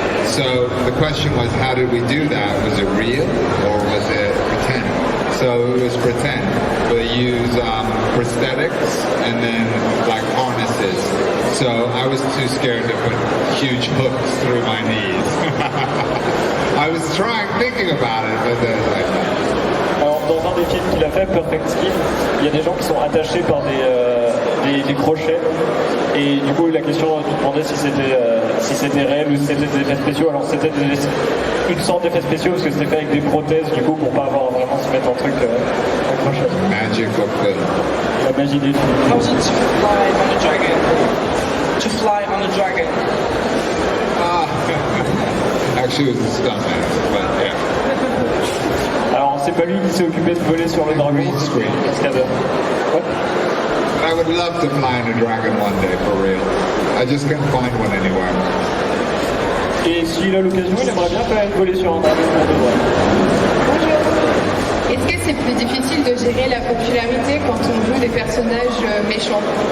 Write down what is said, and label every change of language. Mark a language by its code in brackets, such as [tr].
[en] So the question was, how did we do that? Was it real or was it pretend? So it was pretend. We use prosthetics and then like harnesses. So I was too scared to put huge hooks through my knees. I was thinking about it, but then like. [fr] Alors, dans un des films qu'il a fait, Perfect Skin, il y a des gens qui sont attachés par des crochets. Et du coup, la question, tu te demandais si c'était réel ou si c'était des effets spéciaux. Alors, c'était une sorte d'effets spéciaux parce que c'était fait avec des prothèses, du coup, pour pas avoir vraiment se mettre un truc accroché. [en] Magic of film. [fr] La magie des films. [en] How was it to fly on a dragon? To fly on a dragon? Actually, it was a stuntman, but yeah. [fr] Alors, c'est pas lui qui s'est occupé de voler sur le dragon. [en] Green screen. [fr] Cascadeur. Ouais. [en] I would love to fly in a dragon one day, for real. I just can't find one anywhere. [fr] Et s'il a l'occasion, il aimerait bien quand même voler sur un dragon pour de vrai. Bonjour. Est-ce que c'est plus difficile de gérer la popularité quand on joue des personnages méchants?